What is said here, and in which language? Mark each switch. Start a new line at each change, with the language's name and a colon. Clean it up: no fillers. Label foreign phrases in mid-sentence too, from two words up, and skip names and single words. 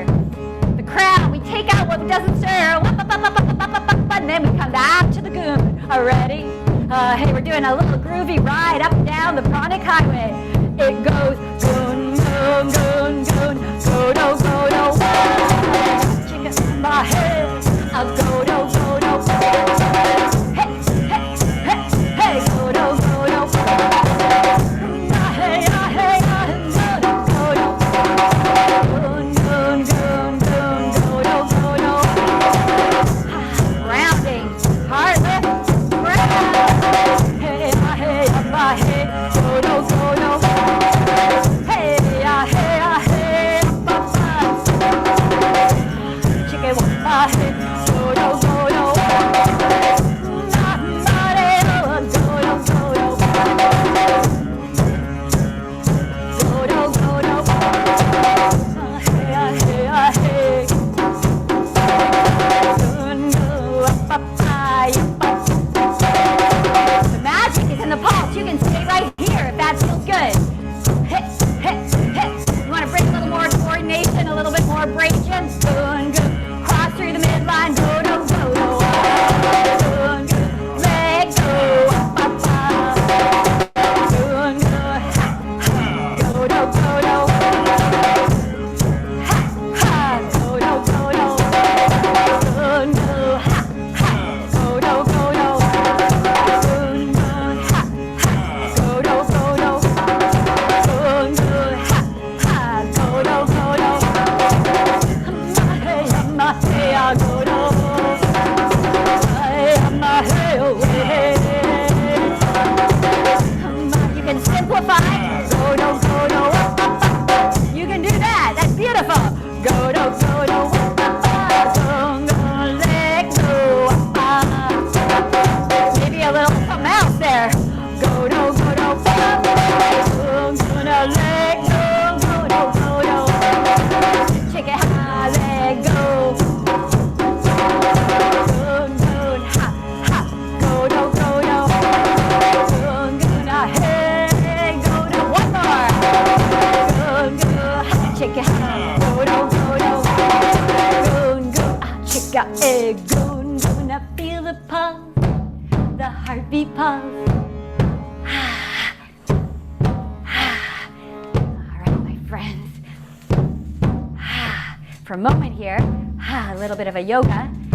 English: The crown, we take out what doesn't serve. And then we come back to the goon. Ready? Hey, we're doing a little groovy ride up and down the pranic highway. It goes goon, goon, goon, goon, godo, godo. Chicken in my head, a godo, godo. Hey, hey, hey, hey, godo, godo. Hey, hey, godo, godo. Goon, goon, goon, goon, godo, godo. Grounding, heart lift, ground. Hey, hey, my head, godo, godo. Hey, hey, hey, papa. Chicken with my head, godo, godo. Godo, godo. Godo, godo. Hey, hey, hey. The magic is in the pulse. You can stay right here if that feels good. Hit, hit, hit. You want to bring a little more coordination, a little bit more abrasion. Goon, goon. Cross through the midline. Godo, godo. Goon, goon. Leg go. Up, up. Goon, goon. Ha, ha. Godo, godo. Ha, ha. Godo, godo. Goon, goon. Ha, ha. Godo, godo. Goon, goon. Ha, ha. Godo, godo. Goon, goon. Ha, ha. Godo, godo. Hey, hey, godo. Hey, hey, you can simplify. Godo, godo. You can do that. That's beautiful. Godo, godo. Let go. Maybe a little something else there. Godo, godo. Gonna let go. Godo, godo. Check it out. Let go. Goon, goon, ha, ha. Godo, godo. Goon, goon, hey, godo. One more. Goon, goon, check it out. Godo, godo. Goon, goon, check out. Hey, goon, goon. I feel the pulse, the heartbeat pulse. All right, my friends. For a moment here, a little bit of a yoga.